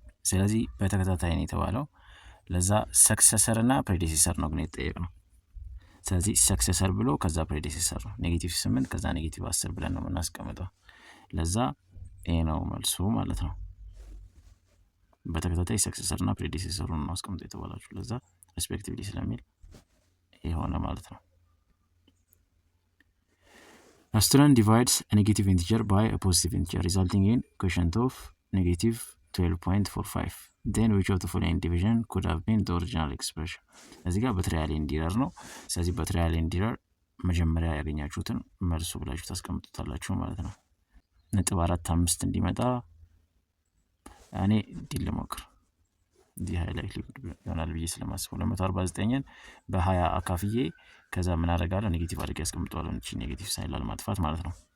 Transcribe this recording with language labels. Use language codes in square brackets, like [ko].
[am] ስለዚህ በተከታታይ ነው የተባለው። ለዛ ሰክሰሰር እና ፕሬዲሰሰር ነው ግን የተጠየቅነው። ስለዚህ ሰክሰሰር ብሎ ከዛ ፕሬዲሰሰር ነው። ኔጌቲቭ 8 ከዛ ኔጌቲቭ 10 ብለን ነው የምናስቀምጠው። ለዛ ይሄ ነው መልሱ ማለት ነው። በተከታታይ ሰክሰሰር እና ፕሬዲሰሰሩን ነው አስቀምጦ የተባላችሁ። ለዛ ሪስፔክቲቭሊ ስለሚል ይሆነ ማለት ነው። [en] A student divides a negative integer by a positive integer resulting in quotient of -12.45. Then which of the following division could have been the original expression? [am] እዚህ ጋር በትሪያል ኢንዲረር ነው። ስለዚህ በትሪያል ኢንዲረር መጀመሪያ ያገኛችሁትን መልሱ ብላችሁ ታስቀምጡታላችሁ ማለት ነው። .45 እንዲመጣ እኔ ዲል ልሞክር። እዚህ ሃይላይት ይሆናል ብዬ ስለማስብ 249ን በ20 አካፍዬ ከዛ ምን አደርጋለሁ ኔጌቲቭ አድርጌ ያስቀምጠዋለሁ። እቺ ኔጌቲቭ ሳይን ላለማጥፋት ማለት ነው።